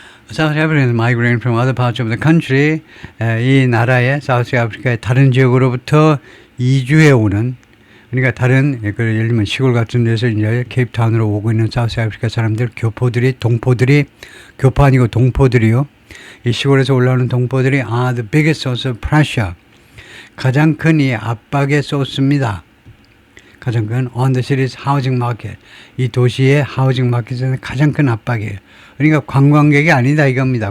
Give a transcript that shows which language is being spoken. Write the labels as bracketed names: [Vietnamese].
[English] South Africans migrating from other parts of the country, [Korean] 이 나라의 사우스 아프리카의 다른 지역으로부터 이주해 오는 그러니까 다른 예를 들면 시골 같은 데서 이제 케이프타운으로 오고 있는 사우스 아프리카 사람들, 교포들이, 동포들이, 교포 아니고 동포들이요. 이 시골에서 올라오는 동포들이 [English] the biggest source of pressure. [Korean] 가장 큰 이 압박의 소스입니다. 가장 큰 [English] on the city's housing market. [Korean] 이 도시의 하우징 마켓에는 가장 큰 압박이에요. 그러니까 관광객이 아니다 이겁니다.